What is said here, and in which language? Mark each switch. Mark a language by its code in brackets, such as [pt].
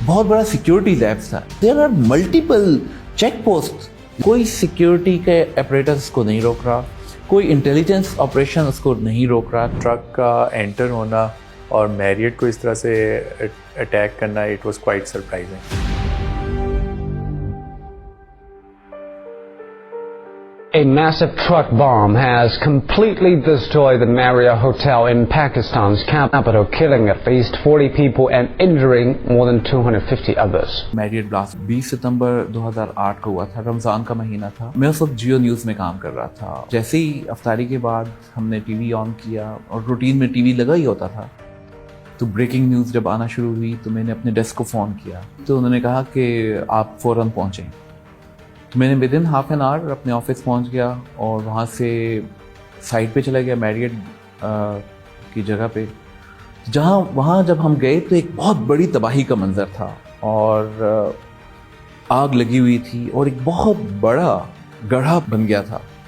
[ur] بہت بڑا security labs تھا. [en] There are multiple check post. [ur] کوئی سیکیورٹی کے اپریٹر اس کو نہیں روک رہا, کوئی انٹیلیجنس آپریشن اس کو نہیں روک رہا. ٹرک کا انٹر ہونا اور میریٹ کو اس طرح سے اٹیک کرنا, [en] it was quite surprising. A massive truck bomb has completely destroyed the Marriott Hotel in Pakistan's capital, killing at least 40 people and injuring more than 250 others. [ur] Marriott blast 20 ستمبر 2008 کو ہوا تھا. رمضان کا مہینہ تھا. میں اس وقت جیو نیوز میں کام کر رہا تھا. جیسے ہی افطاری کے بعد ہم نے ٹی وی آن کیا, اور روٹین میں ٹی وی لگا ہی ہوتا تھا, تو بریکنگ نیوز جب آنا شروع ہوئی تو میں نے اپنے ڈیسک کو فون کیا. تو انہوں نے کہا کہ آپ فوراً پہنچیں. تو میں نے [en] within half an hour [ur] اپنے آفس پہنچ گیا, اور وہاں سے سائٹ پہ چلا گیا میریٹ کی جگہ پہ, وہاں جب ہم گئے تو ایک بہت بڑی تباہی کا منظر تھا, اور آگ لگی ہوئی تھی, اور ایک بہت بڑا گڑھا بن گیا تھا.